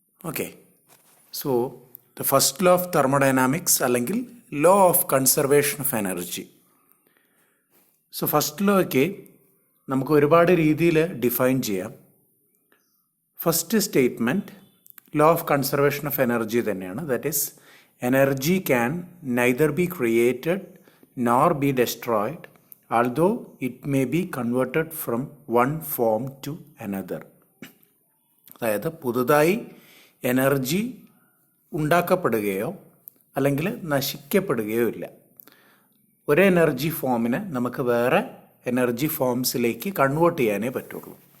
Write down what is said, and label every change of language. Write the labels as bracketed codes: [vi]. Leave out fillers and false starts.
[en] Okay, so the first law of thermodynamics അല്ലെങ്കിൽ law of conservation of energy. [ml] So first ലോയ്ക്ക് നമുക്ക് ഒരുപാട് രീതിയിൽ define ചെയ്യാം. [en] First statement law of conservation of energy തന്നെയാണ്. That is energy can neither be created nor be destroyed, although it may be converted from one form to another. [ml] അതായത് പുതുതായി energy ഉണ്ടാക്കപ്പെടുകയോ അല്ലെങ്കിൽ നശിക്കപ്പെടുകയോ ഇല്ല. ഒരു എനർജി ഫോമിനെ നമുക്ക് വേറെ എനർജി ഫോംസിലേക്ക് കൺവേർട്ട് ചെയ്യാനേ പറ്റുള്ളൂ.